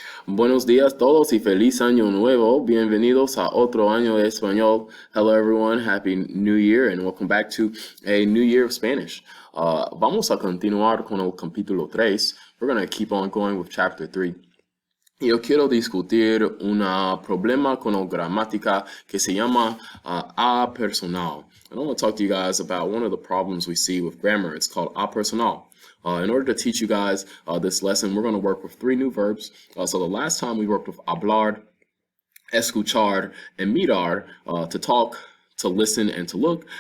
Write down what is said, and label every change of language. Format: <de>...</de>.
<es>Buenos días todos y feliz año nuevo. Bienvenidos a otro año de español.</es> <en>Hello everyone, happy new year and welcome back to a new year of Spanish.</en> <es>Vamos a continuar con el capítulo 3.</es> <en>We're going to keep on going with chapter 3.</en> <es>Yo quiero discutir un problema con la gramática que se llama apersonal.</es> <en>And I want to talk to you guys about one of the problems we see with grammar. It's called apersonal. In order to teach you guys this lesson, we're going to work with 3 new verbs. So the last time we worked with hablar, escuchar, and mirar, to talk, to listen, and to look.</en>